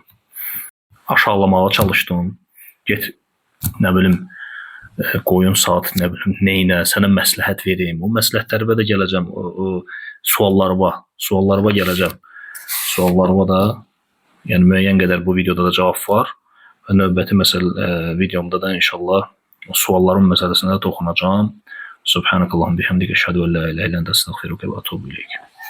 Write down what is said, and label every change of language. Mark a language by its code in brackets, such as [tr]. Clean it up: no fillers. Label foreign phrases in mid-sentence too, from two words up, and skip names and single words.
[az] Aşağılamağa çalışdın, get, nə bilim, qoyun saat, nə bilim, neynə, sənə məsləhət vereyim. O məsləhətlərə də gələcəm, o suallarıma gələcəm. Suallarıma da, yəni müəyyən qədər bu videoda da cavab var və növbəti videomda da inşallah sualların məsələsinə də toxunacağım. [ar] سبحانك اللهم وبحمدك أشهد أن لا إله إلا أنت أستغفرك وأتوب إليك.